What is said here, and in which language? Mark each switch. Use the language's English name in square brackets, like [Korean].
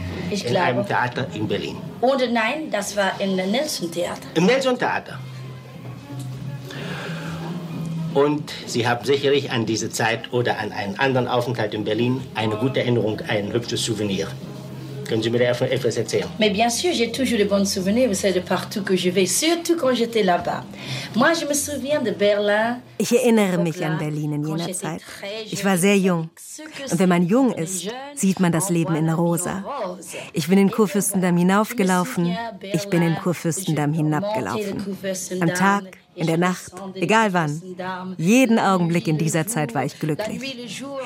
[German] Ich glaube. In einem Theater in Berlin. Und nein, das war im Nelson-Theater. Im Nelson-Theater. Und Sie haben sicherlich an diese Zeit oder an einen anderen Aufenthalt in Berlin eine gute Erinnerung, ein hübsches Souvenir. Können Sie mir da etwas erzählen? [French] Mais bien sûr, j'ai toujours de bons souvenirs, vous savez, de partout que je vais, surtout quand j'étais là-bas. Moi, je me souviens de Berlin. [German] Ich erinnere mich an Berlin in jener Zeit. Ich war sehr jung. Und wenn man jung ist, sieht man das Leben in rosa. Ich bin in Kurfürstendamm hinaufgelaufen, ich bin in Kurfürstendamm hinabgelaufen. Am Tag, in der Nacht, egal wann. Jeden Augenblick in dieser Zeit war ich glücklich.